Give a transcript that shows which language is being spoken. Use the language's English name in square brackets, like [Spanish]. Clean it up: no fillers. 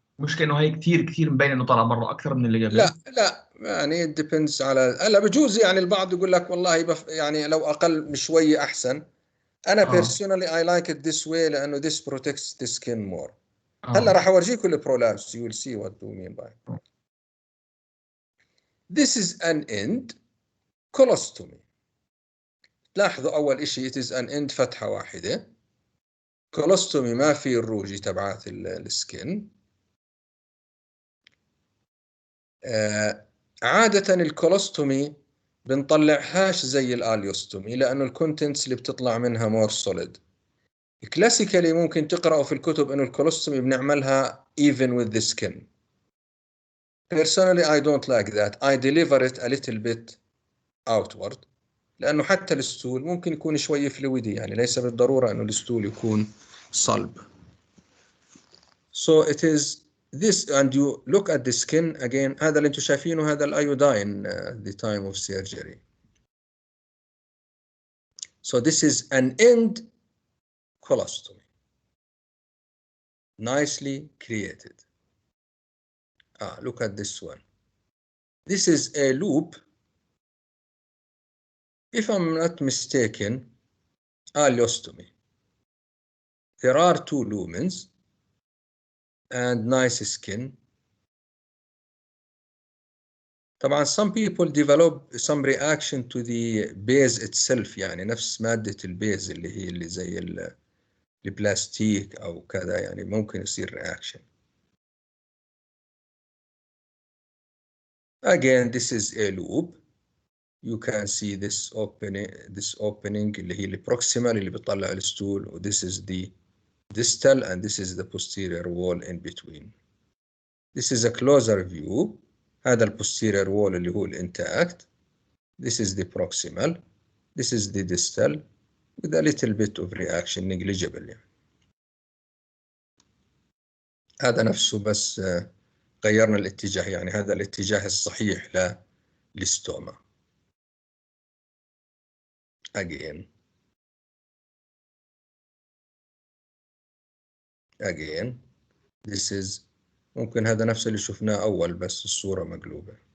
[Arabic] مش كأنه هاي كثير مبين انه طلع برا اكثر من اللي قبل؟ لا يعني [English] it depends [Arabic] على هلا بجوز يعني البعض يقول لك والله يعني لو اقل شويه احسن. [English] انا personally I like it this way لانه this protects the skin more. [Arabic] هلا راح اورجيكم البرولابس [English] you will see what do mean by it. This is an end colostomy. [Arabic] تلاحظوا اول اشي [English] it is an end [Arabic] فتحه واحده. colostomy ما في الروجي تبعات السكن. عادة الكولوستومي بنطلعهاش زي الاليوستومي لأنه الكونتنتس اللي بتطلع منها [English] More solid. [Arabic] كلاسيكالي ممكن تقرأوا في الكتب إنه الكولوستومي بنعملها [English] even with the skin. Personally I don't like that. I deliver it a little bit outward [Arabic] لأنه حتى الستول ممكن يكون شوي فلويدي يعني ليس بالضرورة إنه الستول يكون صلب. [English] So it is this and you look at the skin again. [Arabic] هذا اللي انتم شايفينه هذا الايودين [English] at the time of surgery. So this is an end colostomy. Nicely created. Look at this one. This is a loop. If I'm not mistaken, ileostomy. There are two lumens and nice skin. [Arabic] طبعا [English] some people develop some reaction to the base itself [Arabic] يعني نفس مادة البيز اللي هي اللي زي البلاستيك أو كذا يعني ممكن يصير reaction. [English] Again this is a loop. You can see this opening [Arabic] اللي هي البروكسيمال اللي بيطلع الستول و [English] this is the distal and this is the posterior wall in between. This is a closer view. هذا posterior wall [Arabic] اللي هو [English] intact. This is the proximal. This is the distal with a little bit of reaction negligible يعني. [Arabic] هذا نفسه بس غيرنا الاتجاه يعني هذا الاتجاه الصحيح للستوما. [English] Again this is [Arabic] ممكن هذا نفس اللي شفناه أول بس الصورة مقلوبة.